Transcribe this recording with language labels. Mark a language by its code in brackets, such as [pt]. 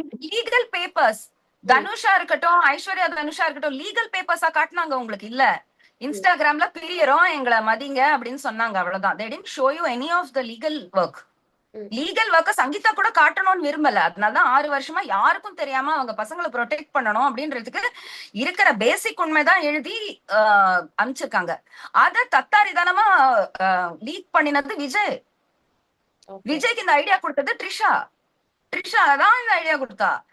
[ta] Legal papers தனுஷா இருக்கட்டும், ஐஸ்வர்யா தனுஷா இருக்கட்டும், legal பேப்பர்ஸா காட்டினாங்க உங்களுக்கு. இல்ல இன்ஸ்டாகிராம்ல பிரியறோம் எங்களை மதிங்க அப்படின்னு சொன்னாங்க, அவ்வளவுதான். [en] they didn't show you any of the legal work. [ta] Legal ஒர்க்க சங்கீதா கூட காட்டணும்னு விரும்பல. அதனாலதான் 6 வருஷமா யாருக்கும் தெரியாம அவங்க பசங்களை ப்ரொடெக்ட் பண்ணணும் அப்படின்றதுக்கு இருக்கிற பேசிக் உண்மைதான் எழுதி அனுப்பிச்சிருக்காங்க. அத தத்தாரிதனமா லீக் பண்ணினது விஜய். விஜய்க்கு இந்த ஐடியா கொடுத்தது ட்ரிஷா. ட்ரிஷா தான் இந்த ஐடியா கொடுத்தா.